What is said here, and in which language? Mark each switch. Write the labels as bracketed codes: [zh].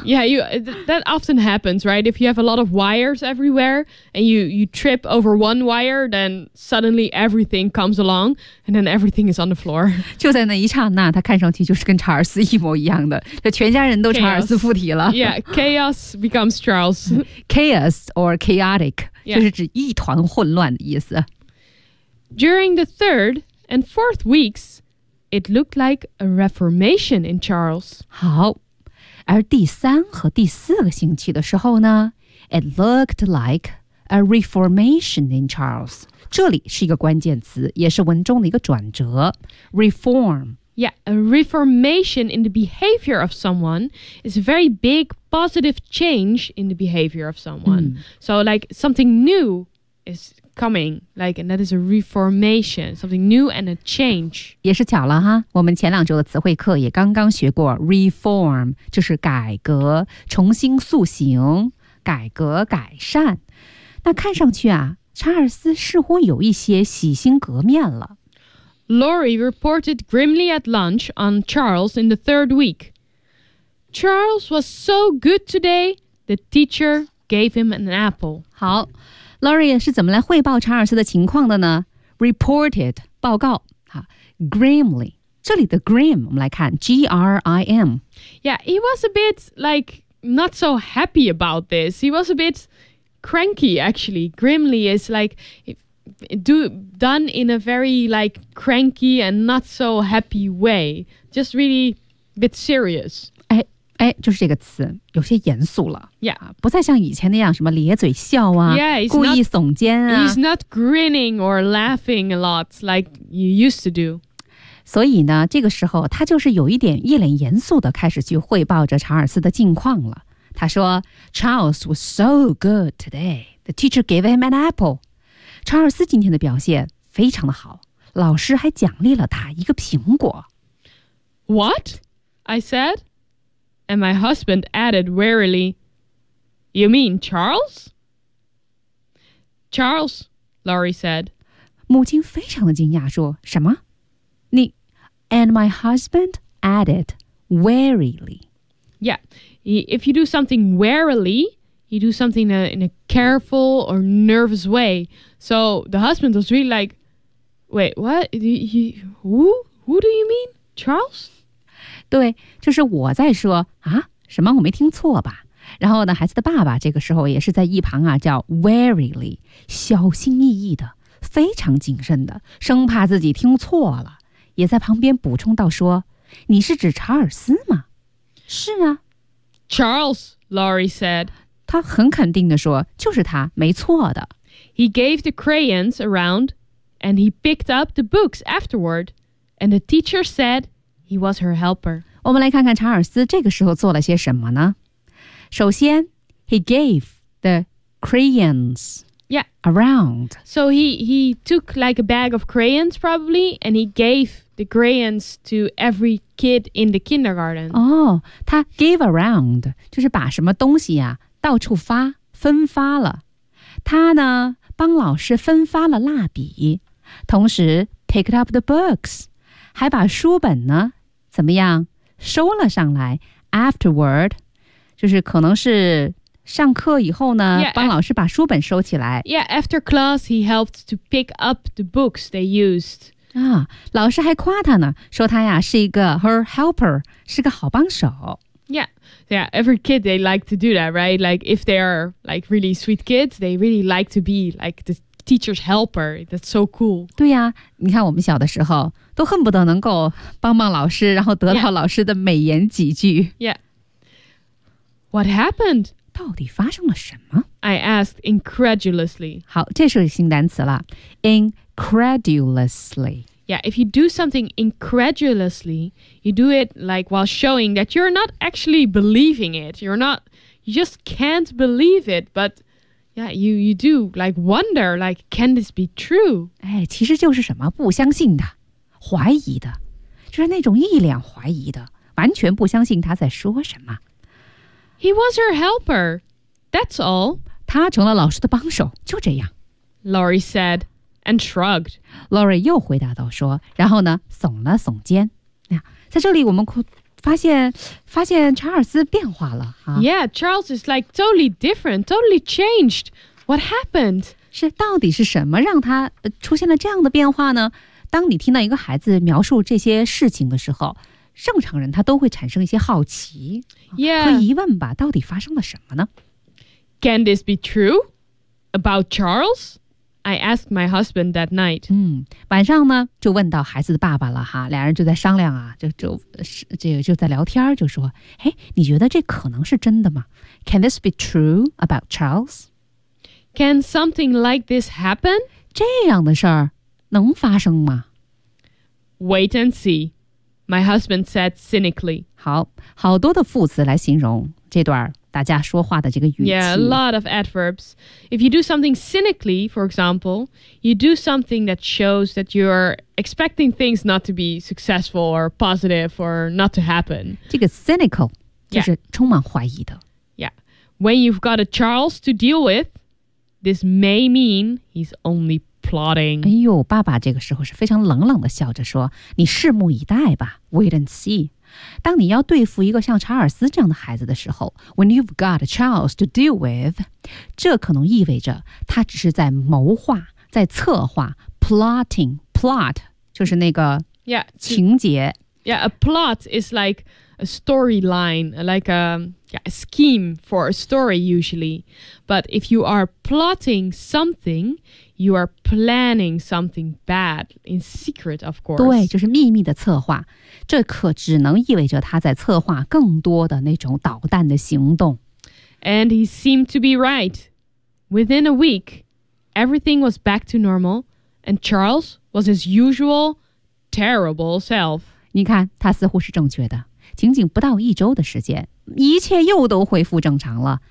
[en] Yeah, that often happens, right? If you have a lot of wires everywhere and you trip over one wire then suddenly everything comes along and then everything is on the floor [zh] 就在那一刹那他看上去就是跟查尔斯一模一样的全家人都查尔斯附体了 [en] chaos. Yeah, chaos becomes Charles Chaos or chaotic、yeah. [zh] 就是指一团混乱的意思 [en] During the third and fourth weeks it looked like a reformation in Charles [zh] 好而第三和第四个星期的时候呢 [en] it looked like a reformation in Charles [zh] 这里是一个关键词也是文中的一个转折 reform [en] yeah a reformation in the behavior of someone is a very big positive change in the behavior of someone、嗯、so like something new is coming like and that is a reformation something new and a change [zh] 也是巧了哈我们前两周的词汇课也刚刚学过 reform 就是改革重新塑形改革改善那看上去啊查尔斯似乎有一些洗心革面了 [en] Lori reported grimly at lunch on Charles in the third week Charles was so good today the teacher gave him an apple [zh] 好Lori 是怎么来汇报查尔斯的情况的呢 ?reported, 报告。 Grimly, 这里的 grim, 我们来看 ,G-R-I-M。 [en] Yeah, he was a bit, like, not so happy about this. He was a bit cranky, actually. Grimly is, like, done in a very, like, cranky and not so happy way. Just really a bit serious. [zh] 哎，就是这个词，有些严肃了。 [en] Yeah, [zh] 不再像以前那样什么咧嘴笑啊， [en] yeah, [zh] 故意耸肩啊。 [en] He's not grinning or laughing a lot like you used to do. [zh] 所以呢，这个时候他就是有一点一脸严肃的开始去汇报着查尔斯的近况了。他说 [en] ，Charles was so good today. The teacher gave him an apple. [zh] 查尔斯今天的表现非常的好，老师还奖励了他一个苹果。 [en] What? I said. And my husband added wearily, You mean Charles? Charles, Lori said. [zh] 母亲非常的惊讶说什么你 [en] And my husband added wearily. Yeah, if you do something wearily, you do something in a careful or nervous way. So the husband was really like, Wait, what? Who do you mean? Charles? [zh] 对就是我在说啊什么我没听错吧然后呢孩子的爸爸这个时候也是在一旁啊叫 warily 小心翼翼的非常谨慎的生怕自己听错了也在旁边补充到说你是指查尔斯吗是啊 [en] Charles, Lori said [zh] 他很肯定的说就是他没错的 [en] He gave the crayons around and he picked up the books afterward. And the teacher said he was her helper. [zh] 我们来看看查尔斯这个时候做了些什么呢？首先 [en] he gave the crayons around. So he took like a bag of crayons probably, and he gave the crayons to every kid in the kindergarten. [zh] Oh, 他 [en] gave around, [zh] 就是把什么东西啊到处发分发了。他呢帮老师分发了蜡笔，同时 [en] picked up the books, [zh] 还把书本呢怎么样收了上来 afterward, 就是可能是上课以后呢 帮老师把书本收起来。 [en] Yeah, after class, he helped to pick up the books they used. [zh] 啊，老师还夸他呢，说他呀是一个 [en] her helper, [zh] 是个好帮手。 [en] Yeah, every kid, they like to do that, right? Like, if they are, like, really sweet kids, they really like to be, like, the teacher's helper. That's so cool. [zh] 对呀，你看我们小的时候都恨不得能够帮帮老师，然后得到老师的美言几句。 [en] Yeah. What happened? [zh] 到底发生了什么？ [en] I asked incredulously. [zh] 好，这是新单词了。Incredulously. [en] Yeah, if you do something incredulously, you do it like while showing that you're not actually believing it. You're not, you just can't believe it. But yeah, you do like wonder, like, can this be true? [zh] 哎，其实就是什么不相信的，怀疑的，就是那种一脸怀疑的，完全不相信他在说什么。 [en] He was her helper. That's all. [zh] 他成了老师的帮手，就这样。 [en] Laurie said. And shrugged. [zh] Laurie 又回答到说，然后呢，耸了耸肩。在这里我们发现查尔斯变化了。 [en] Yeah, Charles is like totally different, totally changed. What happened? [zh] 是到底是什么让他出现了这样的变化呢？当你听到一个孩子描述这些事情的时候，正常人他都会产生一些好奇和疑问吧，到底发生了什么呢？ [en] Can this be true about Charles? I asked my husband that night. [zh] 晚上呢就问到孩子的爸爸了哈，两人就在商量啊，就在聊天，就说，哎，你觉得这可能是真的吗？ [en] Can this be true about Charles? Can something like this happen? [zh] 这样的事儿能发生吗？ [en] Wait and see, my husband said cynically. [zh] 好，好多的副词来形容这段大家说话的这个语气。 [en] Yeah, a lot of adverbs. If you do something cynically, for example, you do something that shows that you're expecting things not to be successful or positive or not to happen. [zh] 这个 cynical 就是充满怀疑的。 [en] Yeah. When you've got a Charles to deal with, this may mean he's only plotting. [zh] 哎呦，爸爸这个时候是非常冷冷的笑着说，你拭目以待吧， [en] wait and see. [zh] 当你要对付一个像查尔斯这样的孩子的时候 [en] When you've got a Charles to deal with [zh] 这可能意味着他只是在谋划在策划 Plotting Plot 就是那个情节 [en] a plot is like a storyline Like a scheme for a story usually But if you are plotting something You are planning something bad In secret of course [zh] 对就是秘密的策划这可只能意味着他在策划更多的那种捣蛋的行动。 [en] And he seemed to be right. Within a week, everything was back to normal, and Charles was his usual terrible self. [zh] 你看，他似乎是正确的。仅仅不到一周的时间，一切又都恢复正常了。